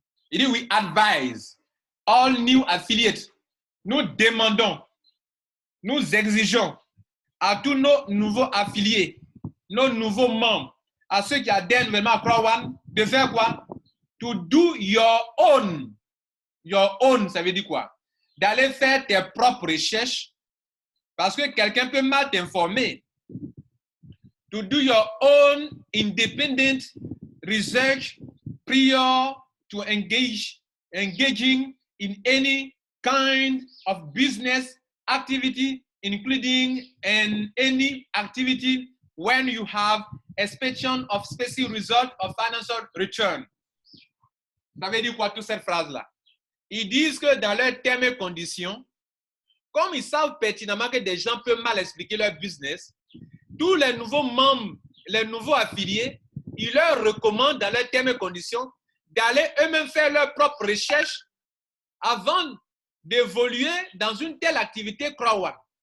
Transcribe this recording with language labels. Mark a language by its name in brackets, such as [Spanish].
[French] Il dit, [English] we advise all new affiliates. [French] Nous demandons, nous exigeons à tous nos nouveaux affiliés, nos nouveaux membres, à ceux qui adhèrent nouvellement à Crowd, de faire quoi? [English] To do your own. Your own, [French] ça veut dire quoi? D'aller faire tes propres recherches, parce que quelqu'un peut mal t'informer. [English] To do your own independent research prior to engaging in any kind of business activity, including any activity when you have expectation of specific result of financial return. [French] Ça veut dire quoi toute cette phrase-là? Ils disent que dans leurs termes et conditions, comme ils savent pertinemment que des gens peuvent mal expliquer leur business, tous les nouveaux membres, les nouveaux affiliés, ils leur recommandent dans leurs termes et conditions d'aller eux-mêmes faire leurs propres recherches avant d'évoluer dans une telle activité Crowd.